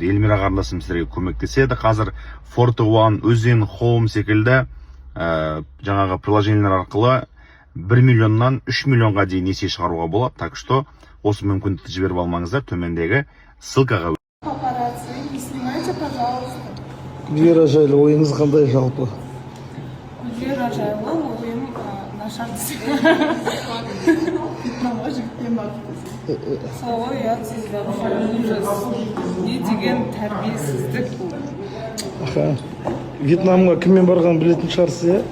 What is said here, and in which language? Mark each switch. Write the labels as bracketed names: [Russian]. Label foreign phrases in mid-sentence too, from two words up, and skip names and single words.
[Kazakh] Эльмира қарындасым сіздерге көмектеседі. Қазір Forte One, Өзен, Home секілді жаңағы приложениялар арқылы 1 миллионнан 3 миллионға дейін несие шығаруға болады. [Russian] Так что [Kazakh] осы мүмкіндікті жіберіп алмаңыздар, төмендегі ссылкаға. [Russian] Папарацци, не снимайте, пожалуйста. [Kazakh] Вера жайлы ойыңыз қандай жалпы? Вера жайлы ойым нашар. Вьетнамға жігітпен бақтыңыз. Сол ұятсыздар, ужас. Не деген тәрбиесіздік бұл. Вьетнамға кіммен барған білетін шығарсыз, иә?